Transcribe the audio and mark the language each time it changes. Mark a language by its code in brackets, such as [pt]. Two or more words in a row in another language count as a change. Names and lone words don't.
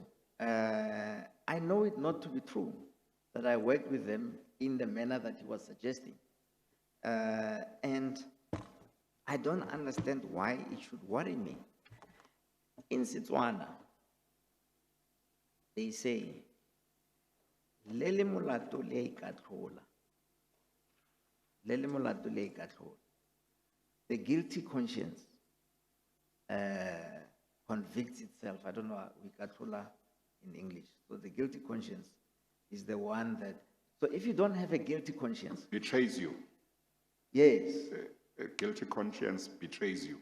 [en] I know it not to be true, that I worked with them in the manner that he was suggesting. And I don't understand why it should worry me. In Setswana, they say, [tn] Lele molato le ikathola. Lele molato le ikathola. [en] The guilty conscience convicts itself. I don't know, ikathola in English. So the guilty conscience is the one that, so if you don't have a guilty conscience. Betrays you. Yes. A guilty conscience betrays you.